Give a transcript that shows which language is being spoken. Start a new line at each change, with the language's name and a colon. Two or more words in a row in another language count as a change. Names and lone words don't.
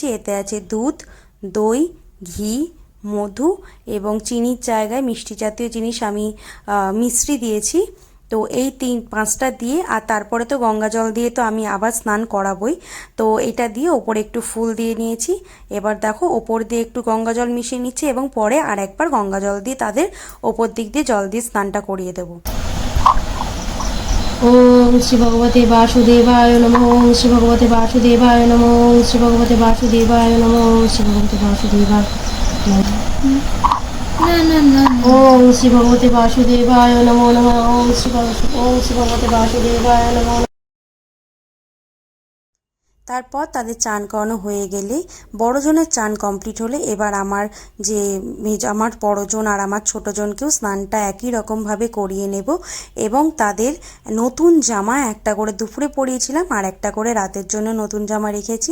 Bangla: এতে আছে দুধ, দই, ঘি, মধু এবং চিনির জায়গায় মিষ্টি জাতীয় জিনিস আমি মিশ্রি দিয়েছি। তো এই 5টা দিয়ে আর তারপরে তো গঙ্গা জল দিয়ে তো আমি আবার স্নান করাবই। তো এটা দিয়ে ওপরে একটু ফুল দিয়ে নিয়েছি। এবার দেখো ওপর দিয়ে একটু গঙ্গা জল মিশিয়ে নিচ্ছি এবং পরে আর একবার গঙ্গা জল দিয়ে তাদের ওপর দিক দিয়ে জল দিয়ে স্নানটা করিয়ে দেবো।
Sanskrit: ओम श्री भगवते वासुदेवाय नमः। ओम श्री भगवते वासुदेवाय नमः। ओम श्री भगवते वासुदेवाय नमः। ओम श्री भगवते वासुदेवाय ओम श्री भगवते वासुदेवाय नमो नमः। ओम श्री भगवते वासुदेवाय नमो।
Bangla: তারপর তাদের চান করানো হয়ে গেলে বড়জনের চান কমপ্লিট হলে এবার আমার বড়জন আর আমার ছোটজনকেও স্নানটা একই রকমভাবে করিয়ে নেব এবং তাদের নতুন জামা একটা করে দুপুরে পরিয়েছিলাম আর একটা করে রাতের জন্য নতুন জামা রেখেছি।